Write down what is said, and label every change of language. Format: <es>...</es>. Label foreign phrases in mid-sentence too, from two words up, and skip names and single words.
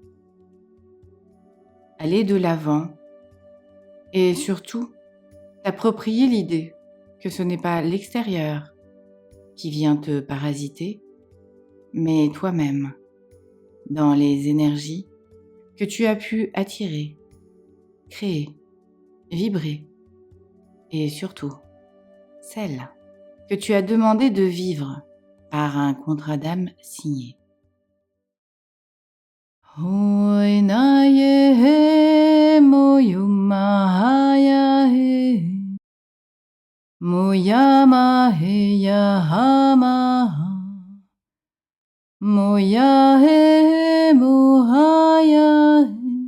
<fr>Aller de l'avant et surtout t'approprier l'idée que ce n'est pas l'extérieur qui vient te parasiter, mais toi-même, dans les énergies que tu as pu attirer, créer, vibrer, et surtout, celles que tu as demandé de vivre par un contrat d'âme signé. Oinaye he moyo mahaya he. Moyama he yahama. Moya he mohaya he.</fr>